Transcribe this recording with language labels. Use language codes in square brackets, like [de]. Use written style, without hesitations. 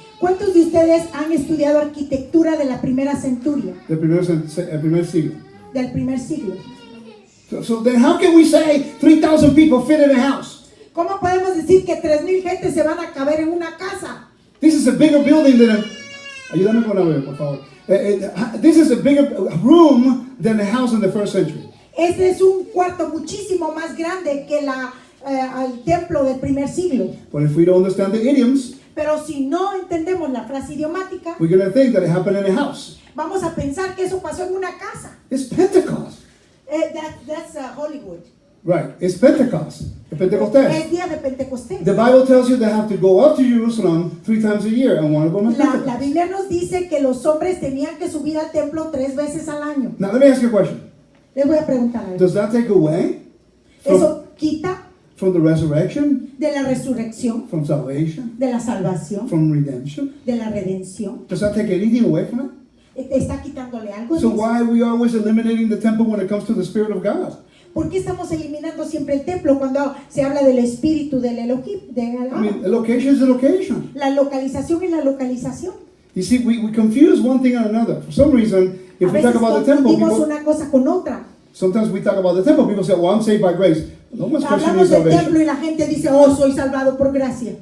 [es] ¿Cuántos de ustedes han estudiado arquitectura de la primera centuria, El primer siglo. del primer siglo? [en] So then how can we say 3,000 people fit in a house? [es] ¿Cómo podemos decir que 3,000 gentes se van a caber en una casa? [en] This is a bigger building than a... [es] Ayúdame con la web, por favor. [en] This is a bigger room than a house in the first century. [es] Este es un cuarto muchísimo más grande que el templo del primer siglo. [en] But if we don't understand the idioms, [es] Pero si no entendemos la frase idiomática, [en] we're going to think that it happened in a house. [es] vamos a pensar que eso pasó en una casa. [en] It's Pentecost. That's Hollywood. Right, it's Pentecost. The [es] Es Pentecostés. día de Pentecostés. [en] The Bible tells you they have to go up to Jerusalem 3 times a year, and one of them is [es] La [en] Pentecost. [es] Biblia nos dice que los hombres tenían que subir al templo 3 veces al año. [en] Now, let me ask you a question. [es] Les voy a preguntar algo. [en] Does that take away from, [es] Eso quita [en] from the resurrection, [es] de la resurrección, [en] from salvation, [es] de la salvación, [en] from redemption? [es] de la redención. [en] Does that take anything away from it? [es] ¿Está quitándole algo de [en] So [es] eso? [en] why are we always eliminating the temple when it comes to the Spirit of God? [es] ¿Por qué estamos eliminando siempre el templo cuando se habla del espíritu del Elohim? [en] I mean, a location is a location. [es] La localización es la localización. [en] You see, we confuse one thing and another. For some reason, [es] A [en] if we [es] veces [en] talk about the temple, [es] confundimos [en] people, [es] una cosa con otra. [en] sometimes we talk about the temple, people say, well, I'm saved by grace. No one's questioning [es] Hablamos [en] your [es] del templo [en] salvation. [es] y la gente dice, oh, soy salvado por gracia.